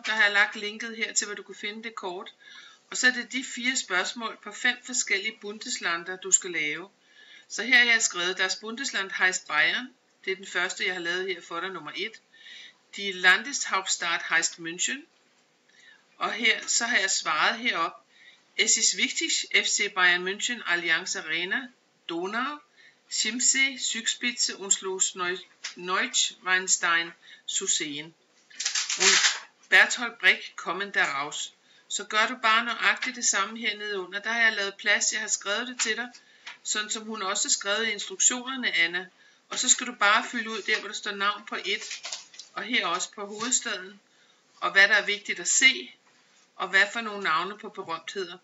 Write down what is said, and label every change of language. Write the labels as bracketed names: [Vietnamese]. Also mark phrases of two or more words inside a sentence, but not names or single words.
[Danish] Der har jeg lagt linket her til, hvor du kan finde det kort. Og så er det de 4 spørgsmål på 5 forskellige Bundesländer, du skal lave. Så her har jeg skrevet, [German] das Bundesland heißt Bayern. [Danish] Det er den første, jeg har lavet her for dig, nummer 1. [German] Die Landeshauptstadt heißt München. [Danish] Og her, så har jeg svaret herop. [German] Es ist wichtig, FC Bayern München, Allianz Arena, Donau, Chiemsee, Zugspitze und Schloss Neuschwanstein zu sehen. Und Bertolt Brecht kommen daraus. [Danish] Så gør du bare nøjagtigt det samme hernede under. Der har jeg lavet plads, jeg har skrevet det til dig, sådan som hun også har skrevet i instruktionerne, Anna. Og så skal du bare fylde ud der, hvor der står navn på 1, og her også på hovedstaden, og hvad der er vigtigt at se, og hvad for nogle navne på berømtheder.